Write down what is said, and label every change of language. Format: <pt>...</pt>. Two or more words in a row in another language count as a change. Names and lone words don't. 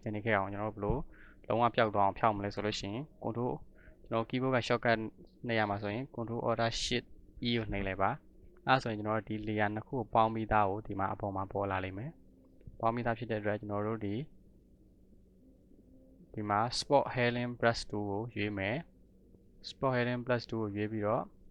<my>န်နေခဲ့အောင်ကျွန်တော်တို့ဘယ်လိုလုံးဝပျောက်သွားအောင်ဖြောက်မလဲဆိုလို့ရှိရင် control ကျွန်တော် keyboard က shortcut နှိပ်ရမှာဆိုရင်</my> <en>control order shift e</en> <my>ကိုနှိပ်လိုက်ပါအဲ့ဆိုရင်ကျွန်တော်တို့ဒီ layer နှစ်ခုကိုပေါင်းပြီးသားကိုဒီမှာအပေါ်မှာပေါ်လာလိမ့်မယ်ပေါင်းပြီးသားဖြစ်တဲ့အတွက်ကျွန်တော်တို့ဒီမှာ</my> <en>spot healing brush tool</en> <my>ကိုရွေးမယ်</my> <en>spot healing brush tool</en> <my>ကိုရွေးပြီးတော့</my>